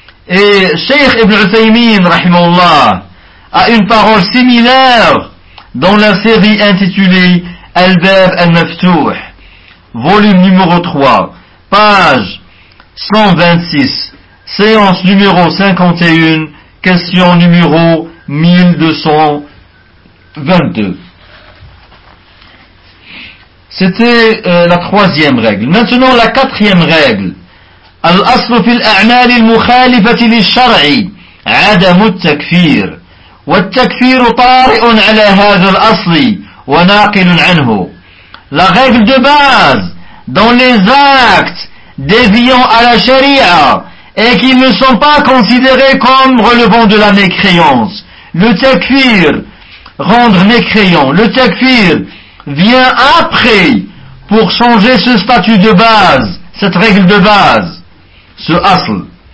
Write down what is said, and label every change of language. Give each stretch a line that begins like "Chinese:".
French: Et Cheikh Ibn Uthaymeen, rahimahullah, a une parole similaire dans la série intitulée « Al-Bab al-Maftouh », volume numéro 3, page 126, séance numéro 51, question numéro 1222. C'était la troisième règle. Maintenant, la quatrième règle.
Arabic: الأصل في الأعمال المخالفة للشرع عدم التكفير والتكفير طارئ على هذا الأصل وناقل عنه.
French: La règle de base dans les actes déviants à la charia et qui ne sont pas considérés comme relevant de la mécréance. Le takfir, rendre mécréant, le takfir vient après pour changer ce statut de base, cette règle de base. Ce asl.